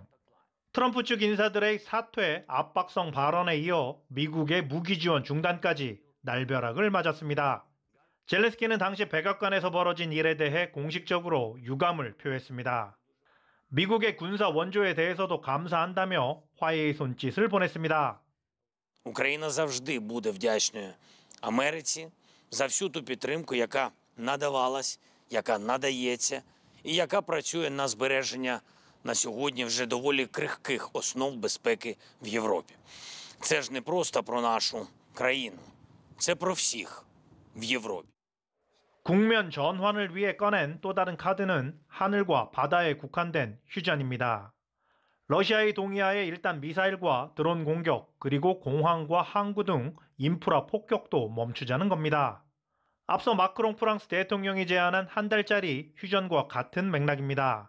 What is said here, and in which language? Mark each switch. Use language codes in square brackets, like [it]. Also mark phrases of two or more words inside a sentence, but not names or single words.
[ko] 트럼프 측 인사들의 사퇴, 압박성 발언에 이어 미국의 무기 지원 중단까지 날벼락을 맞았습니다. 젤렌스키는 당시 백악관에서 벌어진 일에 대해 공식적으로 유감을 표했습니다. 미국의 군사 원조에 대해서도 감사한다며 화해의 손짓을 보냈습니다. [uk] Україна завжди буде вдячною Америці за всю ту підтримку, яка надавалась, яка надається і яка працює на збереження на сьогодні вже доволі крихких основ безпеки в Європі. Це ж не просто про нашу країну, це про всіх в Європі. [ko] 국면 전환을 위해 꺼낸 또 다른 카드는 하늘과 바다에 국한된 휴전입니다. 러시아의 동의하에 일단 미사일과 드론 공격, 그리고 공항과 항구 등 인프라 폭격도 멈추자는 겁니다. 앞서 마크롱 프랑스 대통령이 제안한 한 달짜리 휴전과 같은 맥락입니다.